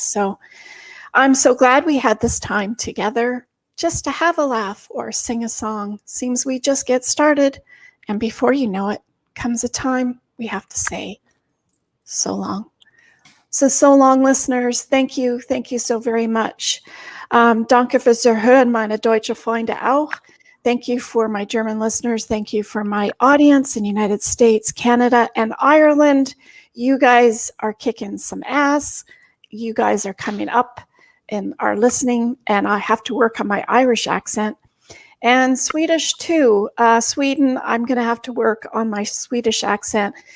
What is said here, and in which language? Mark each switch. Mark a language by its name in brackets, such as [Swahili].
[English] So I'm so glad we had this time together just to have a laugh or sing a song. Seems we just get started, and before you know it, comes a time we have to say so long. So long, listeners. Thank you so very much. [German] Danke fürs Zuhören, meine deutsche Freunde auch. [English] Thank you for my German listeners. Thank you for my audience in the United States, Canada, and Ireland. You guys are kicking some ass. You guys are coming up and are listening, and I have to work on my Irish accent. And Swedish too. Sweden, I'm going to have to work on my Swedish accent.